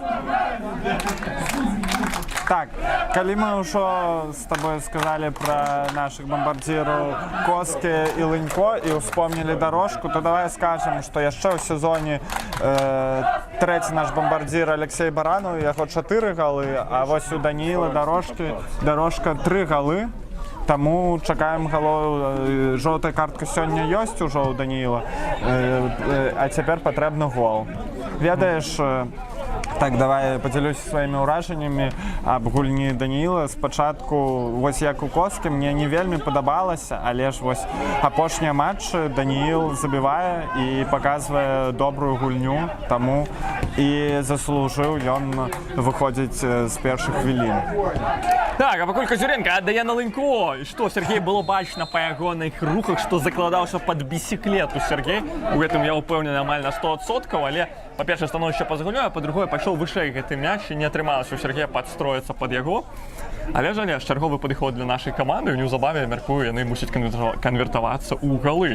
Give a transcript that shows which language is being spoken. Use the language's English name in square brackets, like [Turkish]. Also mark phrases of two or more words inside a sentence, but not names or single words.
[Belarusian] Так, калі мы ўжо з табой сказалі пра нашых бамбардзіраў Коскі і Лынько і ўспомнілі дарожку, то давай скажам, што яшчэ ў сезоне трэці наш бамбардзір Алексей Баранов, яго 4 галы, а вось у Даніла Дорожка 3 галы. Таму чакаем галоў. Жоўтая картка сёння ёсць ужо ў Даніла, а цяпер патрэбны гол. Ведаеш, [Ukrainian] Так, давай поділюся своїми ураженнями [Belarusian] аб гульні [Ukrainian] Даніїла. Спочатку, ось як у Коскі, мені не вельми подобалося, але ж ось [Belarusian] апошнія матчі [Ukrainian] Даніїл забиває і показує добру гульню, тому і заслужив він виходить з перших хвилин. [Belarusian] Так, а пакуль Козюренко аддае на Лынько. І што, Сергей, было бачна па ягоных рухах, што закладаўся пад бісіклету Сергей. У гэтым я ўпэўнены амаль на 100%, але, па-першае, становішча пазгуляю, а па-другое, пайшоў вышэй гэты мяч, і не атрымалася у Сергея падстроіцца пад яго. Але ж чарговы падыход для нашай каманды, і неўзабаве, мяркую, яны мусяць канвертавацца ў галы.